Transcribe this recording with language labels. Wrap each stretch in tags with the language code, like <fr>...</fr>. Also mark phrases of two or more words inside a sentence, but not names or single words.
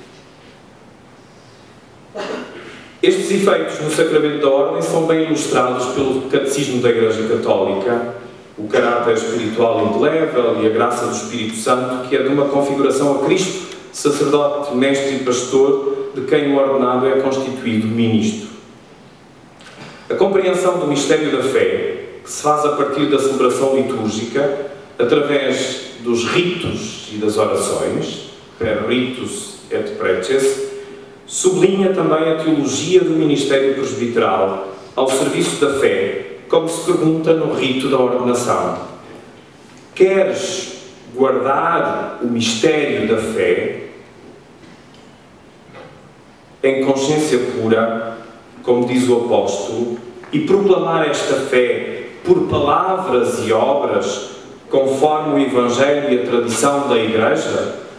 <pt>Estes efeitos no sacramento da ordem são bem ilustrados pelo Catecismo da Igreja Católica, o caráter espiritual indelével e a graça do Espírito Santo, que é de uma configuração a Cristo, sacerdote, mestre e pastor, de quem o ordenado é constituído ministro. A compreensão do mistério da fé, que se faz a partir da celebração litúrgica, através dos ritos e das orações,</pt> <la>per ritus et preces,</la> <pt>sublinha também a teologia do ministério presbiteral ao serviço da fé, como se pergunta no rito da ordenação. Queres guardar o mistério da fé em consciência pura, como diz o apóstolo, e proclamar esta fé por palavras e obras, conforme o Evangelho e a tradição da Igreja?</pt>